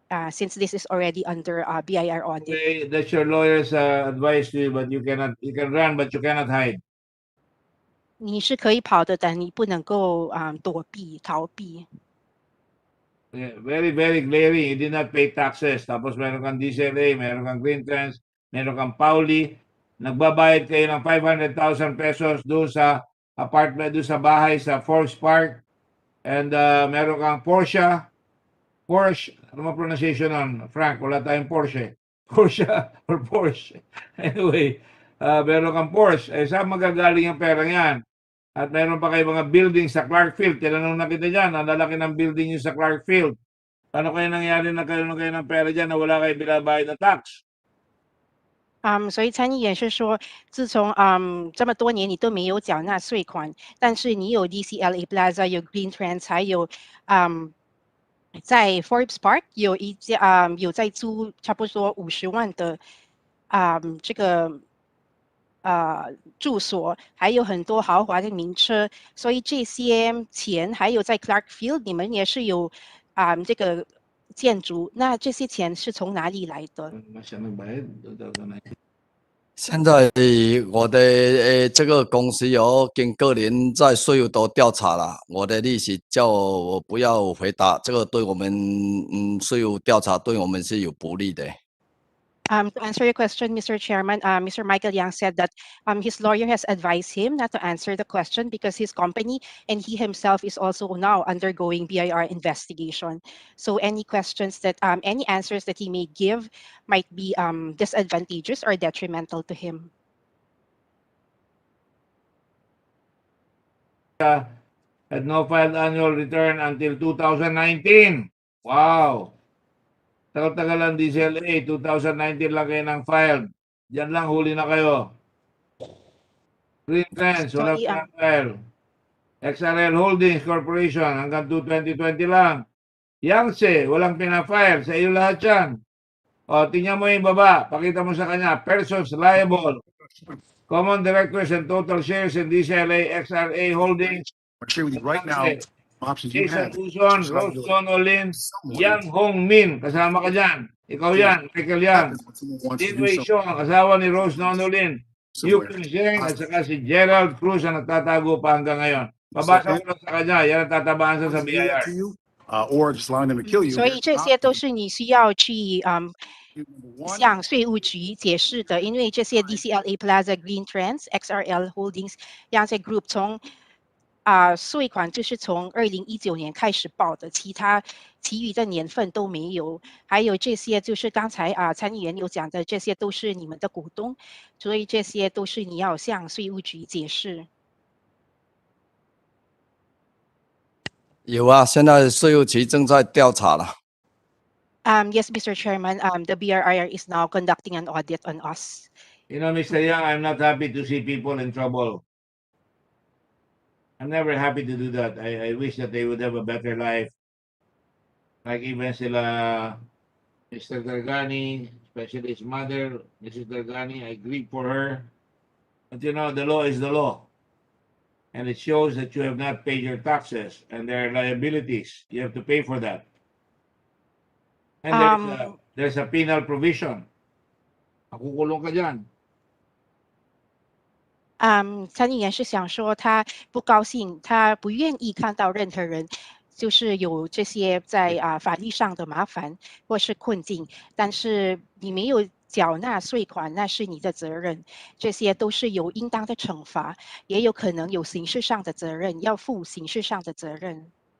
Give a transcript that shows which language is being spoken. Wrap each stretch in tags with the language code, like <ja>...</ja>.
<en>Since this is already under BIR audit. Okay, that's your lawyer's advice to you, but you can run, but you cannot hide.</en> <zh>你是可以跑的，但你不能够躲避、逃避。</zh> <en>Yeah, very, very glaring. You did not pay taxes.</en> <tl>Tapos meron kang DCLA, meron kang Green Trends, meron kang Pauli. Nagbabayad kayo ng 500,000 pesos doon sa apartment, doon sa bahay sa Forbes Park. And meron kang Porsche. Ano mo pronunciation nun? Frank, wala tayong Porsche. Porsche or Porsche. Anyway, meron kang Porsche. Eh, saan magagaling ang pera yan? At meron pa kayo mga building sa Clarkfield. Tinanong na kita dyan, ang lalaki ng building nyo sa Clarkfield. Paano kayo nangyari na kayo ng pera dyan na wala kayo binabayad na tax?</tl> <zh>所以参议员是说，自从这么多年你都没有缴纳税款，但是你有 DCLA Plaza， 有 Green Trends， 还有在 Forbes Park 有一家有在租差不多50万的这个住所，还有很多豪华的名车，所以这些钱还有在 Clarkfield 你们也是有这个建筑，那这些钱是从哪里来的？现在我的这个公司有跟个人在税务都调查了，我的律师叫我不要回答，这个对我们税务调查对我们是有不利的。</zh> <en>To answer your question, Mr. Chairman, Mr. Michael Yang said that his lawyer has advised him not to answer the question because his company and he himself is also now undergoing BIR investigation. So any questions that, any answers that he may give might be disadvantageous or detrimental to him. Had no filed annual return until 2019. Wow!</en> <tl>Tagal-tagal ang DCLA, 2019 lang kayo ng filed. Diyan lang, huli na kayo. Green Trends, wala</tl> <en>Sorry,</en> <tl>pa file. XRL Holdings Corporation, hanggang 2020 lang. Yangtze, walang pinafile. Sa iyo lahat yan. O, tingnan mo yung baba. Pakita mo sa kanya.</tl> <en>Persons liable. Common directors and total shares in DCLA, XRA Holdings. I'll share with you right now Yangtze. options you Jason have.</en> <tl>Uson, Rose Donolin, Yang Hong Min, kasama ka dyan. Ikaw yan, Michael Yang. Dinway Xiong, ang asawa ni Rose Donolin. Yukon Zheng, at saka si Gerald Cruz ang nagtatago pa hanggang ngayon. Babasa ko lang sa kanya, yan ang tatabaan sa BIR.</tl> <en>Or just allowing them to kill you.</en> <zh>所以这些都是你需要去向税务局解释的，因为这些 DCLA Plaza Green Trends XRL Holdings Yangtze Group 从税款就是从2019年开始报的，其余的年份都没有。还有这些就是刚才参议员有讲的，这些都是你们的股东，所以这些都是你要向税务局解释。有啊，现在税务局正在调查了。</zh> <en>Yes, Mr. Chairman, the BRIR is now conducting an audit on us. You know, Mr. Yang, I'm not happy to see people in trouble. I'm never happy to do that. I wish that they would have a better life. Like even sila Mr. Dargani, especially his mother, Mrs. Dargani, I grieve for her. But you know, the law is the law. And it shows that you have not paid your taxes and there are liabilities. You have to pay for that. And there's a penal provision.</en> <tl>Makukulong ka dyan.</tl> <zh>参议员是想说他不高兴，他不愿意看到任何人就是有这些在法律上的麻烦或是困境，但是你没有缴纳税款，那是你的责任，这些都是有应当的惩罚，也有可能有刑事上的责任，要负刑事上的责任。</zh>